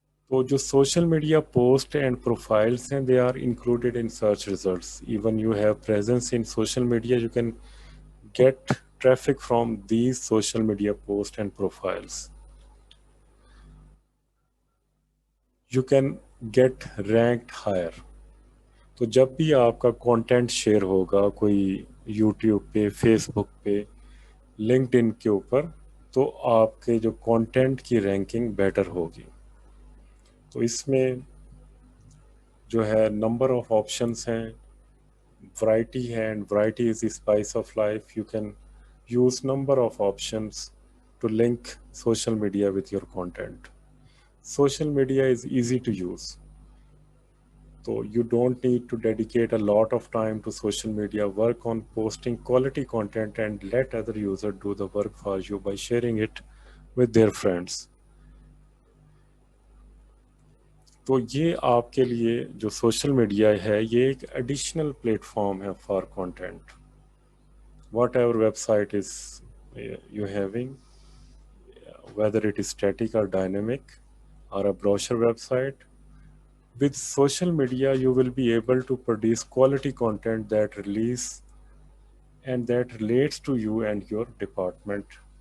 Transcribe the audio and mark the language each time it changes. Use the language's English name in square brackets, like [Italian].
[Hindi] तो जो social media post and profiles हैं, [English] They are included in search results. Even you have presence in social media, you can get traffic from these social media posts and profiles. You can get ranked higher. [Hindi] तो जब भी आपका content share होगा कोई YouTube पे, Facebook पे, LinkedIn के ऊपर, तो आपके जो कंटेंट की रैंकिंग बेटर होगी. तो इसमें जो है नंबर ऑफ ऑप्शंस हैं, वैरायटी है, [English] And variety is the spice of life. You can use number of options to link social media with your content. Social media is easy to use, so you don't need to dedicate a lot of time to social media. Work on posting quality content and let other users do the work for you by sharing it with their friends. [Hindi] तो ये आपके लिए जो social media है ये एक additional platform है for content. [English] Whatever website is you having, whether it is static or dynamic or a brochure website, with social media you will be able to produce quality content that release and that relates to you and your department.